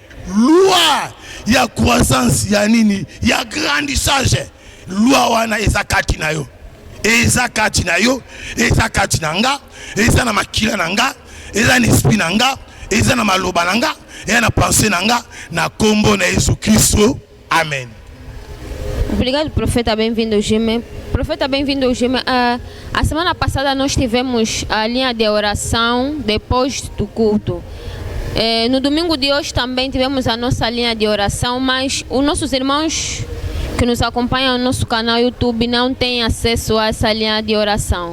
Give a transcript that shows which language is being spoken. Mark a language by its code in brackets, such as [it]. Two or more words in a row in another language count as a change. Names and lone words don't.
[ln] loi ya croissance ya nini ya grandissage loi wana eza kati na yo eza kati na yo eza kati na nga eza na makila na nga eza na esprit na nga eza na maloba na nga eza na pensée na nga na kombo na Yesu Kristo amen. [pt] Obrigado, profeta, bem-vindo Jimé. Profeta, bem-vindo Jimé. A semana passada nós tivemos a linha de oração depois do culto. No domingo de hoje também tivemos a nossa linha de oração, mas os nossos irmãos que nos acompanham no nosso canal YouTube não têm acesso a essa linha de oração.